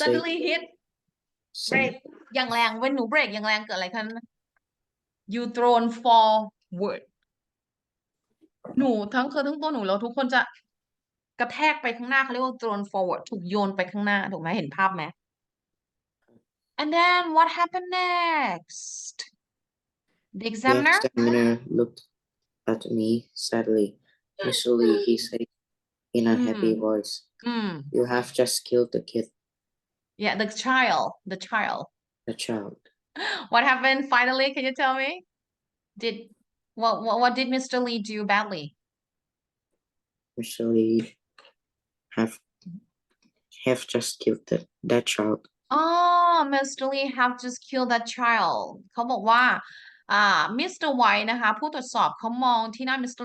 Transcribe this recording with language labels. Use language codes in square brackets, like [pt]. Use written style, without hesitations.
[en] suddenly hit brake [th] อย่างแรงเว้นหนูเบรกอย่างแรงเกิดอะไรขึ้น [en] you thrown forward [th] หนูทั้งตัวหนูแล้วทุกคนจะกระแทกไปข้างหน้าเขาเรียกว่า thrown forward ถูกโยนไปข้างหน้าถูกไหมเห็นภาพไหม [en] and then what happened next the examiner The examiner looked at me sadly. Mr. Lee, he said in a happy voice, you have just killed the kid. Yeah, the child. The child. What happened finally? Can you tell me? What did Mr. Lee do badly? Mr. Lee have just killed that child. Oh, Mr. Lee have just killed that child. [th] เขาบอกว่าMr. White นะคะผู้ตรวจสอบเขามองที่หน้า Mr.